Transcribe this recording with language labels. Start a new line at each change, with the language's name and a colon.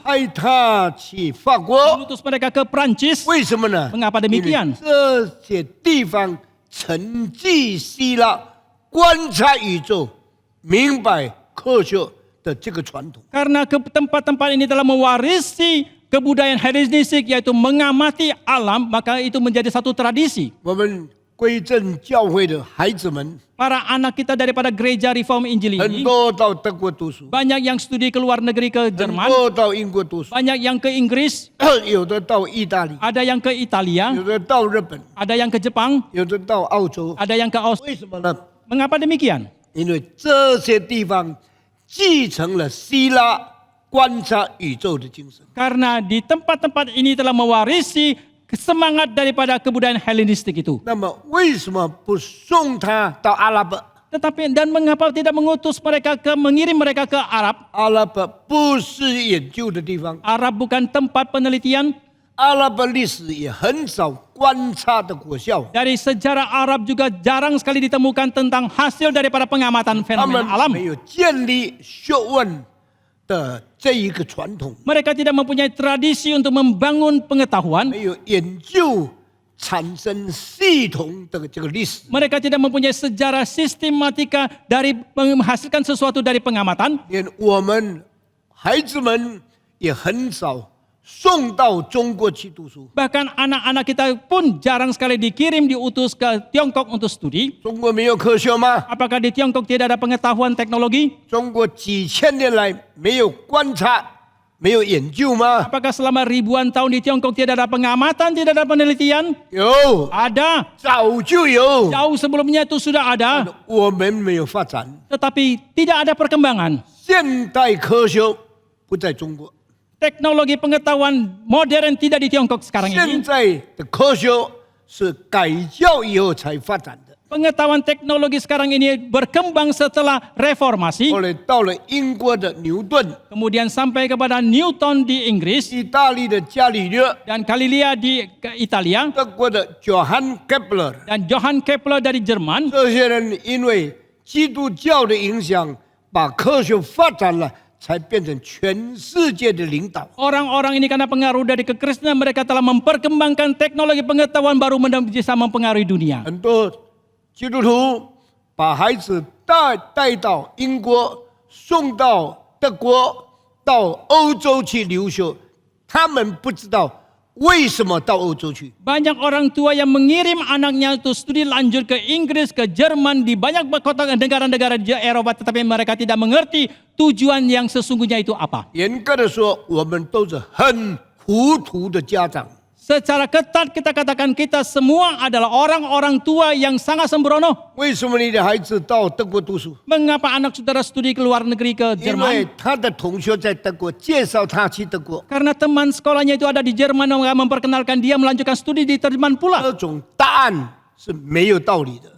Chinese: 派他去法国。
Indonesian: Mengutus mereka ke Prancis.
Chinese: 为什么呢？
Indonesian: Mengapa demikian?
Chinese: 因为这些地方承继希腊观察宇宙、明白科学的这个传统。
Indonesian: Karena tempat-tempat ini telah mewarisi kebudayaan Helenistik yaitu mengamati alam, maka itu menjadi satu tradisi.
Chinese: 我们归正教会的孩子们，
Indonesian: Para anak kita daripada gereja Reform Injil
Chinese: 很
Indonesian: ini
Chinese: 多到德国读书，
Indonesian: banyak yang studi ke luar negeri ke
Chinese: 很
Indonesian: Jerman,
Chinese: 多到英国读书，
Indonesian: banyak yang ke Inggris,
Chinese: 有的到意大利，
Indonesian: ada yang ke Italia,
Chinese: 有的到日本，
Indonesian: ada yang ke Jepang,
Chinese: 有的到澳洲。
Indonesian: ada yang ke Australia.
Chinese: 为什么呢？
Indonesian: Mengapa demikian?
Chinese: 因为这些地方继承了希腊观察宇宙的精神。
Indonesian: Karena di tempat-tempat ini telah mewarisi semangat daripada kebudayaan Helenistik itu.
Chinese: 那么为什么不送他到阿拉伯？
Indonesian: Tetapi dan mengapa tidak mengirim mereka ke Arab?
Chinese: 阿拉伯不是研究的地方，
Indonesian: Arab bukan tempat penelitian.
Chinese: 阿拉伯历史也很少观察的果效。
Indonesian: Dari sejarah Arab juga jarang sekali ditemukan tentang hasil daripada pengamatan
Chinese: 他们
Indonesian: fenomena alam.
Chinese: 没有建立学问的这一个传统，
Indonesian: Mereka tidak mempunyai tradisi untuk membangun pengetahuan.
Chinese: 没有研究产生系统的这个历史。
Indonesian: Mereka tidak mempunyai sejarah sistematika dari menghasilkan sesuatu dari pengamatan.
Chinese: 连我们孩子们也很少送到中国去读书。
Indonesian: Bahkan anak-anak kita pun jarang sekali diutus ke Tiongkok untuk studi.
Chinese: 中国没有科学吗？
Indonesian: Apakah di Tiongkok tidak ada pengetahuan teknologi?
Chinese: 中国几千年来没有观察、没有研究吗？
Indonesian: Apakah selama ribuan tahun di Tiongkok tidak ada pengamatan, tidak ada penelitian?
Chinese: 有，
Indonesian: Ada.
Chinese: 早就有，
Indonesian: Jauh sebelumnya itu sudah ada.
Chinese: 我们没有发展。
Indonesian: Tetapi tidak ada perkembangan.
Chinese: 现代科学不在中国，
Indonesian: Teknologi pengetahuan modern tidak di Tiongkok sekarang
Chinese: 现
Indonesian: ini.
Chinese: 在的科学是改教以后才发展的。
Indonesian: Pengetahuan teknologi sekarang ini berkembang setelah reformasi.
Chinese: 后来到了英国的牛顿、
Indonesian: Kemudian sampai kepada Newton di Inggris
Chinese: 意大利的伽利略、
Indonesian: dan Galilea di Italia
Chinese: 德国的 Johann Kepler，
Indonesian: dan Johann Kepler dari Jerman.
Chinese: 这些人因为基督教的影响，把科学发展了，才变成全世界的领导。
Indonesian: Orang-orang ini karena pengaruh dari kekristenan mereka telah memperkembangkan teknologi pengetahuan baru bisa mempengaruhi dunia.
Chinese: 很多基督徒把孩子带到英国，送到德国，到欧洲去留学，他们不知道为什么到欧洲去。
Indonesian: Banyak orang tua yang mengirim anaknya untuk studi lanjut ke Inggris, ke Jerman, di banyak kota negara-negara di Eropa, tetapi mereka tidak mengerti tujuan yang sesungguhnya itu apa.
Chinese: 严格的说，我们都是很糊涂的家长。
Indonesian: Secara ketat kita katakan kita semua adalah orang-orang tua yang sangat sembrono.
Chinese: 为什么你的孩子到德国读书？
Indonesian: Mengapa anak saudara studi ke luar negeri ke
Chinese: 因为
Indonesian: Jerman?
Chinese: 他的同学在德国介绍他去德国，
Indonesian: Karena teman sekolahnya itu ada di Jerman yang memperkenalkan dia melanjutkan studi di Jerman pula.
Chinese: 这种答案是没有道理的。